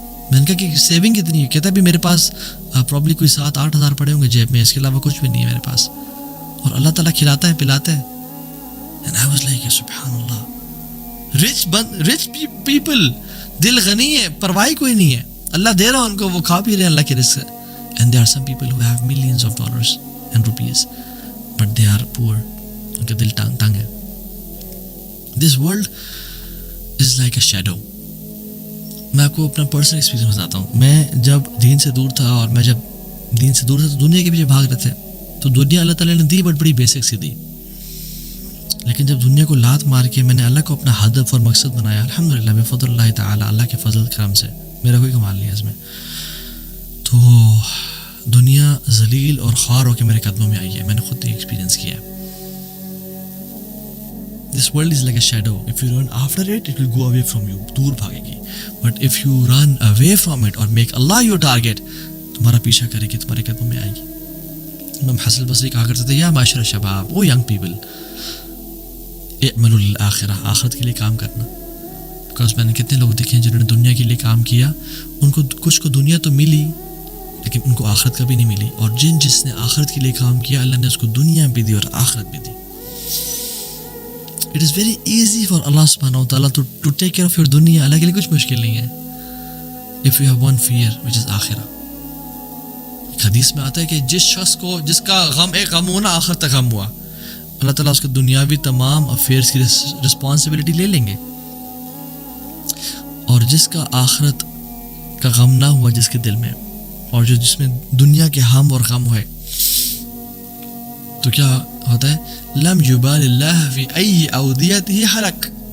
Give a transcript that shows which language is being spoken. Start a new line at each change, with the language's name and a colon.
Urdu: میں نے کہا کہ سیونگ کتنی ہے؟ کہتا ہے بھی میرے پاس پرابلی کوئی 7-8 ہزار پڑے ہوں گے جیب میں، اس کے علاوہ کچھ بھی نہیں ہے میرے پاس، اور اللہ تعالیٰ کھلاتا ہے پلاتا ہے.
English: And I was like
Urdu: سبحان اللہ،
English: rich people،
Urdu: دل غنی ہے، پرواہی کوئی نہیں ہے، اللہ دے رہا ان کو، وہ کھا پی رہے ہیں اللہ کے رزق سے.
English: And there are some people who have millions of dollars and rupees but they are poor.
Urdu: ان کا دل تنگ ہے.
English: This world is like a shadow.
Urdu: میں آپ کو اپنا پرسنل ایکسپیرینس بتاتا ہوں. میں جب دین سے دور تھا، اور میں جب دین سے دور تھا تو دنیا کے پیچھے بھاگ رہے تھے، تو دنیا اللہ تعالیٰ نے دی بٹ بڑی بیسک سی دی. لیکن جب دنیا کو لات مار کے میں نے اللہ کو اپنا ہدف اور مقصد بنایا، الحمدللہ بفضل اللہ تعالیٰ، اللہ کے فضل کرم سے، میرا کوئی کمال نہیں ہے اس میں، تو دنیا ذلیل اور خوار ہو کے میرے قدموں میں آئی ہے. میں نے خود ایکسپیرینس کیا ہے.
English: This world is like a shadow. If you run after it, it will go away from you.
Urdu: دور بھاگے گی.
English: But if you run away from it or make Allah your target,
Urdu: تمہارا پیچھا کرے گی، تمہارے قدموں میں آئے گی. امام حسن البصری کہا کرتے تھے
Arabic: یا معاشر شباب،
English: او young people,
Arabic: اعملوا للآخرہ،
Urdu: آخرت کے لیے کام کرنا. بیکاز میں نے کتنے لوگ دیکھے ہیں جنہوں نے دنیا کے لیے کام کیا، ان کو کچھ کو دنیا تو ملی لیکن ان کو آخرت کبھی نہیں ملی. اور جس نے آخرت کے لیے کام کیا، اللہ نے اس کو دنیا بھی دی اور آخرت بھی دی.
English: It is very easy for Allah subhanahu wa ta'ala to take care of your dunya.
Urdu: اللہ کے لیے کچھ مشکل نہیں ہے.
English: If you have one fear which is آخرہ.
Urdu: ایک حدیث میں آتا ہے کہ جس شخص کو، جس کا غم ایک غم ہو نا، آخرت تک غم ہوا، اللہ تعالیٰ اس کے دنیاوی تمام افیئرس کی رسپانسبلٹی لے لیں گے. اور جس کا آخرت کا غم نہ ہوا جس کے دل میں، اور جس میں دنیا کے ہم اور غم ہوئے، تو کیا ہوتا ہے؟
Arabic: لم یبال اللہ فی ای اودیتہ حلق.